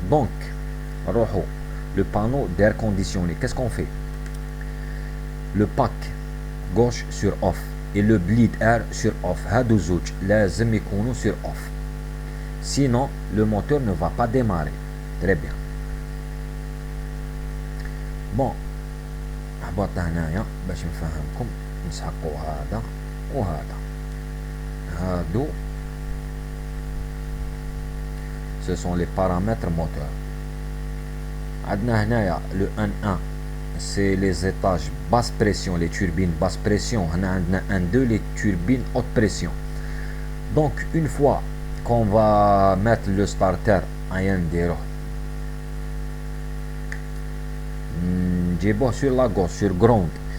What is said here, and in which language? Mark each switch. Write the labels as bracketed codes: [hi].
[fr] donc [ar] نروحو [fr] le panneau d'air conditionné. qu'est-ce qu'on fait? le pack gauche sur off et le bleed air sur off. [ar] هادو زوج لازم يكونوا [fr] sur off, sinon le moteur ne va pas démarrer. très bien. [ar] bon هبط هنايا باش نفهمكم. نسحقوا هذا وهذا. هادو [fr] ce sont les paramètres moteurs. [ar] عندنا هنايا [fr] le 1-1 c'est les étages basse pression, les turbines basse pression. [ar] هنا عندنا [fr] 1-2 les turbines haute pression. donc une fois qu'on va mettre le starter [ar] ايا نديروه نجيبوه [fr] sur la gauche sur ground.